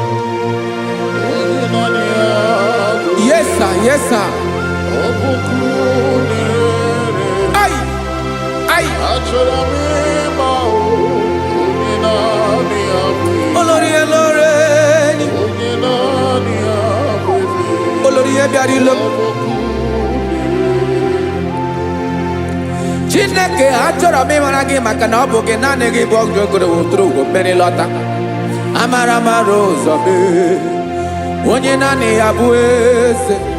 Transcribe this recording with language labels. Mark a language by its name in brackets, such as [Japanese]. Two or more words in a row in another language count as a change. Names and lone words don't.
[Igbo] Onye naanị ya bụ [English] Yes, sir. Yes, sir. [Igbo] Ọ bụ ọkụ na-ere ere. Ai! Ai! Achọrọ m ịma o, onye naanị ya bụ eze. [Yoruba] Olórí, olórí ni. [Igbo] Onye naanị ya bụ eze. Olórí, ẹ bịara ilo m. Ọ bụ ọkụ na-ere ere. Chineke, achọrọ m ịmara gị maka na ọ bụ gị naanị gị bụ ọgụ ogoro wụtụrụ ugwo mmeri lọta. Amara mara ụzọ mee. Onye naanị ya bụ eze.